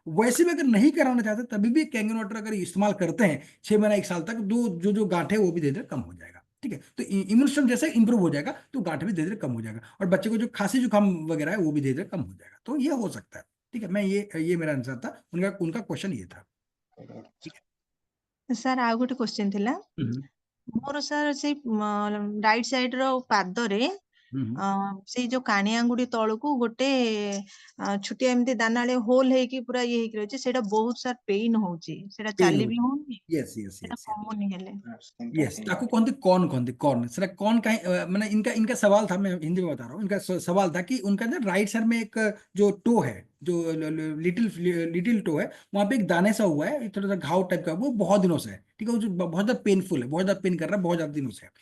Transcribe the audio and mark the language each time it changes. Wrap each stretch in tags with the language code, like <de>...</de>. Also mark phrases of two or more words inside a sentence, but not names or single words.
<hi>वैसे भी अगर नहीं कराना चाहते तभी भी कैंगन वाटर अगर इस्तेमाल करते हैं 6 महीना 1 साल तक, दो जो जो गांठ है वो भी धीरे धीरे कम हो जाएगा, ठीक है। तो इम्यून सिस्टम जैसे इंप्रूव हो जाएगा तो गांठ भी धीरे धीरे कम हो जाएगा, और बच्चे को जो खांसी जुकाम वगैरह है वो भी धीरे धीरे कम हो जाएगा। तो ये हो सकता है, ठीक है। मैं ये मेरा आंसर था, उनका उनका क्वेश्चन ये था, ठीक है।</hi> <or>ସାର୍ ଆଉ ଗୋଟେ क्वेश्चन ଥିଲା</or> <hi>हम्म,</hi> <or>ମୋର ସାର୍ ସେଇ ରାଇଟ ସାଇଡ ର ପାଦରେ</or> <hi>हम्म,</hi> <or>ସେଇ ଯୋଉ କାଣି ଆଙ୍ଗୁଠି ତଳକୁ ଗୋଟେ ଛୋଟିଆ ଏମିତି ଦାନାଳିଆ ହୋଲ ହେଇକି ପୁରା ଇଏ ହେଇକି ରହିଛି, ସେଇଟା ବହୁତ ସାର୍ ପେଇନ ହଉଛି, ସେଇଟା</or> <hi>पेन</hi> <or>ଚାଲି</or> <hi>हो,</hi> <or>ବି ହଉନି,</or> <en>yes yes</en> <or>ସେଇଟା</or> <hi>यस</hi> <or>କମୁନି ହେଲେ।</or> <hi>यस। ताकू कौन थी, कौन थी, कौन सर, कौन का मैंने इनका इनका सवाल था, मैं हिंदी में बता रहा हूँ। इनका सवाल था कि उनका ना</hi> <en>right side</en> <hi>में एक जो टो है, जो</hi> <en>little little toe</en> <hi>है, वहां पे एक दाने सा हुआ है, थोड़ा सा घाव टाइप का, वो बहुत दिनों से है, ठीक है। वो जो बहुत ज्यादा पेनफुल है, बहुत ज्यादा पेन कर रहा है, बहुत ज्यादा दिनों से है।</hi>